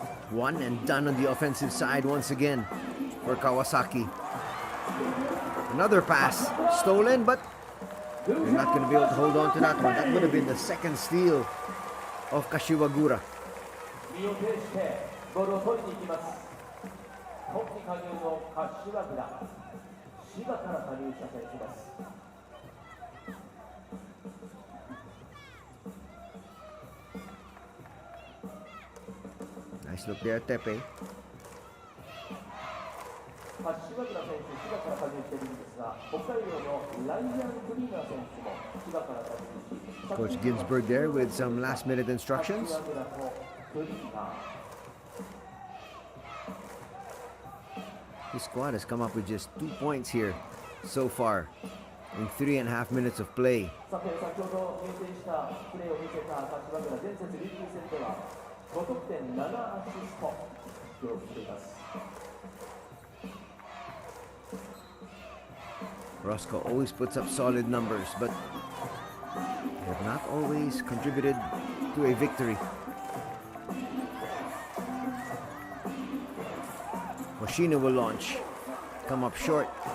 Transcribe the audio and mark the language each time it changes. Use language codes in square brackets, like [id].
[en] One and done on the offensive side once again for Kawasaki. Another pass stolen, but they're not going to be able to hold on to that one. That would have been the second steal of Kashiwagura. [ja] 身を挺してボールを取りに行きます。今季加入の柏倉、滋賀から加入した選手です。 [en] Nice look there, Tepe. [ja] 柏倉選手、滋賀から加入しているんですが、北海道のライアン・クリーナー選手も滋賀から加入し、 [en] Coach Ginsberg there with some last-minute instructions. [ja] 柏倉とクリーナー。 [en] His squad has come up with just 2 points here so far in 3.5 minutes of play. [ja] さて、先ほど入店したプレーを見せた柏倉、前節琉球戦では5得点7アシスト記録しています。 [en] Roscoe always puts up solid numbers, but they have not always contributed to a victory. Hoshino will launch. Come up short.